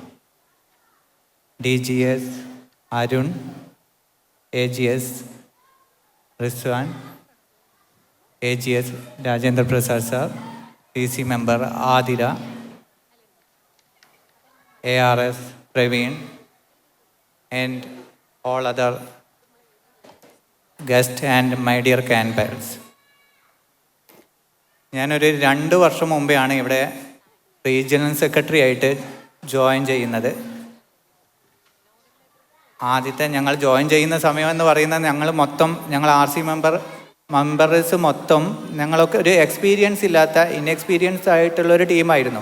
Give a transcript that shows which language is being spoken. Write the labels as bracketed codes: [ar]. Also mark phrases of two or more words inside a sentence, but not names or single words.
[en] DGS Arun, AGS Rizwan, AGS Rajendra Prasad Sir, TC member Adira, ARS Praveen, and all other guests and my dear grandparents. [ml] ഞാനൊരു 2 വർഷം മുമ്പെയാണ് ഇവിടെ [en] regional secretary [ml] ആയിട്ട് ജോയിൻ ചെയ്യുന്നത്. ആദ്യത്തെ ഞങ്ങൾ ജോയിൻ ചെയ്യുന്ന സമയം എന്ന് പറയുന്നത് ഞങ്ങൾ [en] RC members [ml] മൊത്തം ഞങ്ങളൊക്കെ ഒരു എക്സ്പീരിയൻസ് ഇല്ലാത്ത ഇൻഎക്സ്പീരിയൻസ് ആയിട്ടുള്ളൊരു ടീമായിരുന്നു.